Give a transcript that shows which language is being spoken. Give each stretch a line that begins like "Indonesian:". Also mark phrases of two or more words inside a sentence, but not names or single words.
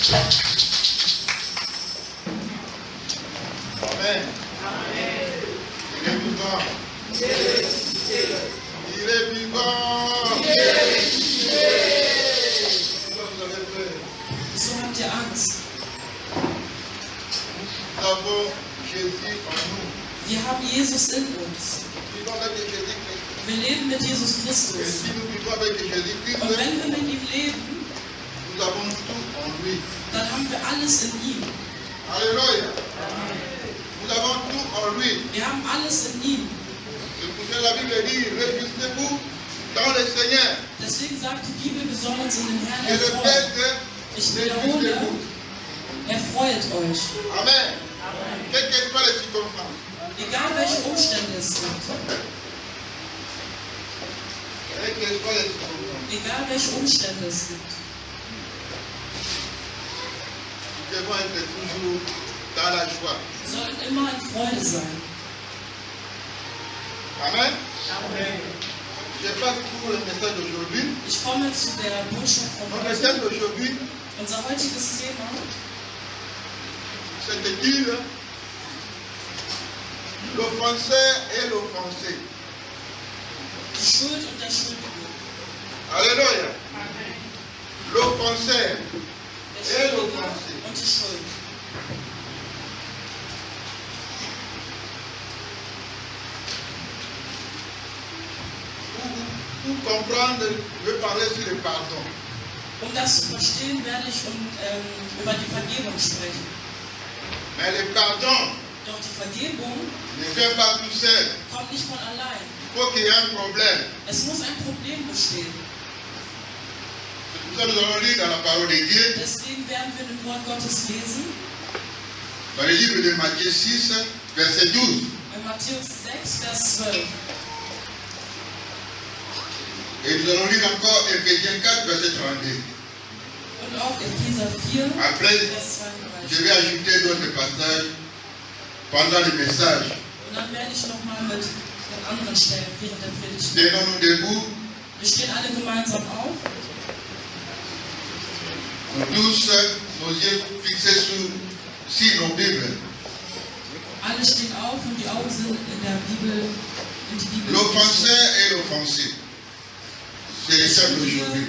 French: Amen. Il est vivant. Il est vivant. Vous avez peur.
German: So habt ihr Angst.
French: Nous avons Jésus en nous.
German: Wir haben Jesus in uns.
French: Nous vivons avec Jésus-Christ.
German: Wir leben mit Jesus
French: Et
German: Christus.
French: si nous vivons avec Jésus-Christ,
German: Und wenn wir mit ihm leben,
French: nous avons tout en lui.
German: dann haben wir alles in ihm.
French: Alléluia. Nous avons tout en lui.
German: Wir haben alles in ihm.
French: C'est pour ça que la Bible dit, réjouissez-vous dans le Seigneur.
German: Deswegen sagt die Bibel, wir sollen uns in den Herrn
French: Et le
German: erfreuen.
French: Père,
German: Ich wiederhole,
French: réjouissez-vous.
German: erfreut euch.
French: Amen. Quelles que soient les circonstances.
German: Egal welche Umstände es sind.
French: Quelles que soient les circonstances.
German: Egal welche Umstände es sind.
French: Nous devons être toujours dans la joie.
German: Wir sollen immer in Freude sein.
French: Amen. Je passe pour le message d'aujourd'hui.
German: Ich komme zu der Botschaft von
French: Notre
German: heute.
French: message d'aujourd'hui,
German: Unser heutiges Thema
French: c'est de dire l'offenseur et l'offensé.
German: die Schuld und der Schuldige.
French: Alléluia. L'offenseur
German: Der
French: et
German: Schuldige
French: l'offensé.
German: und die Schuld.
French: Pour comprendre, je vais parler sur le pardon.
German: Um das zu verstehen, werde ich über die Vergebung sprechen.
French: Mais le pardon
German: Doch die Vergebung
French: ne vient pas tout seul.
German: kommt nicht von allein.
French: Il faut qu'il y ait un problème.
German: Es muss ein Problem bestehen.
French: C'est pour ça que nous allons lire dans la parole de Dieu,
German: Deswegen werden wir im Wort Gottes lesen,
French: dans le livre de Matthieu 6, verset 12.
German: in Matthäus 6, Vers 12.
French: Et nous allons lire encore Éphésiens 4, verset 32.
German: Und auch Epheser 4,
French: Après,
German: Vers 32.
French: je vais ajouter d'autres passages pendant le message.
German: Und dann werde ich nochmal mit anderen Stellen während der Predigt.
French: Tenons-nous debout,
German: Wir stehen alle gemeinsam auf.
French: nous tous, nos yeux fixés sur nos Bibles.
German: Alle stehen auf und die Augen sind in der Bibel, in die Bibel.
French: L'offenseur et l'offensé. C'est le
German: Der
French: thème
German: Schuldige,
French: d'aujourd'hui.